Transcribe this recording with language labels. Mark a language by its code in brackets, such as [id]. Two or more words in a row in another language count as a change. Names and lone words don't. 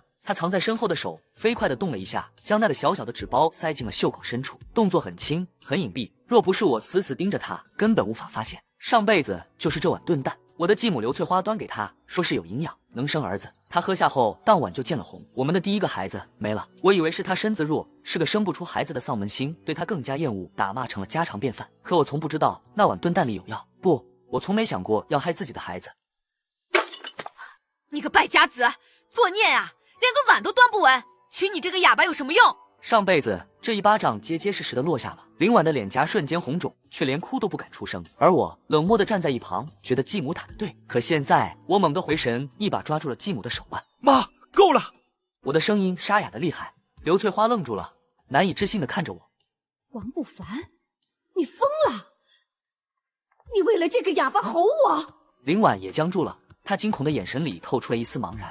[zh] 他藏在身後的手飛快地動了一下，將那個小小的紙包塞進了袖口深處，動作很輕很隱蔽，若不是我死死盯着他，根本無法發现。上輩子就是這碗燉蛋，我的继母劉翠花端給他，說是有營養，能生兒子。他喝下後，當晚就見了紅。我們的第一個孩子沒了，我以為是他身子弱，是個生不出孩子的喪门星，對他更加厭惡，打罵成了家常便飯。可我從不知道那碗燉蛋裡有藥，不，我從沒想過要害自己的孩子。你個敗家子，作孽啊！连個碗都端不穩，娶你這個啞巴有什麼用？上輩子這一巴掌結結實實的落下了，林婉的臉頰瞬間紅腫，卻連哭都不敢出聲。而我冷漠地站在一旁，覺得繼母打得對。可現在我猛地回神，一把抓住了繼母的手腕。媽，夠了！我的聲音沙啞得厲害。劉翠花愣住了，難以置信地看着我。王不凡，你瘋了！你為了這個啞巴吼我！林婉也僵住了，她驚恐的眼神裡透出了一絲茫然。